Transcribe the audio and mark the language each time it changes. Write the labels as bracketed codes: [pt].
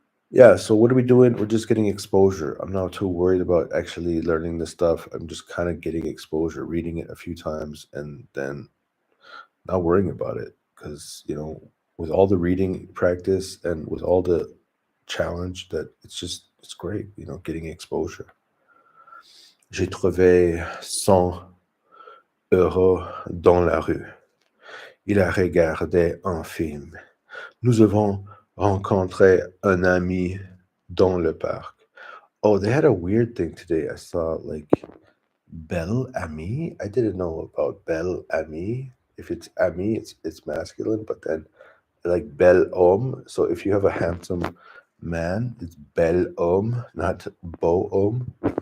[en] Yeah, so what are we doing? We're just getting exposure. I'm not too worried about actually learning this stuff. I'm just kind of getting exposure, reading it a few times, and then not worrying about it. Because, with all the reading practice and with all the challenge, that it's great, getting exposure. [fr] J'ai trouvé 100 euros dans la rue. Il a regardé un film. Nous avons rencontré un ami dans le parc. [en] Oh, they had a weird thing today. I saw like belle amie. I didn't know about belle amie. If it's ami, it's masculine, but then like bel homme. So if you have a handsome man, it's bel homme, not beau homme.